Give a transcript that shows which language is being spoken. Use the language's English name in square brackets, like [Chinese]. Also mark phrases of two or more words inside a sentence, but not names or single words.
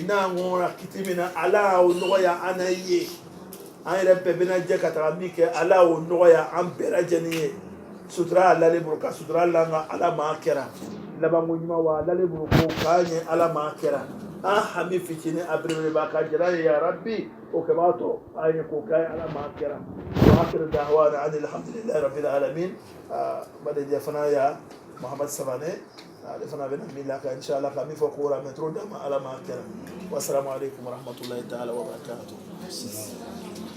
[Bambara] n'an ŋɔnna kiti min na ala y'o nɔgɔya an na ye an yɛrɛ bɛɛ bɛna jɛ ka taga min kɛ ala y'o nɔgɔya an bɛɛ lajɛlen ye sutura y'ale bolo ka sutura l'an kan ala ma kɛra labanko ɲuman wa ale bolo ko k'a ɲɛ ala ma kɛra an hami fitinin a belebeleba ka jara ye [Arabic] يا رب [Bambara] o kɛbaa tɔ a ye ko k'a ye ala ma kɛra [Arabic] وآخر دعوانا أن الحمد لله رب العالمين [Bambara] badenjɛ fana ya Muhammad Sabane ale fana bɛna min la ka inshallah ka min fɔ ko la mɛtro d'a ma ala ma kɛra [Arabic] والسلام عليكم ورحمة الله تعالى وبركاته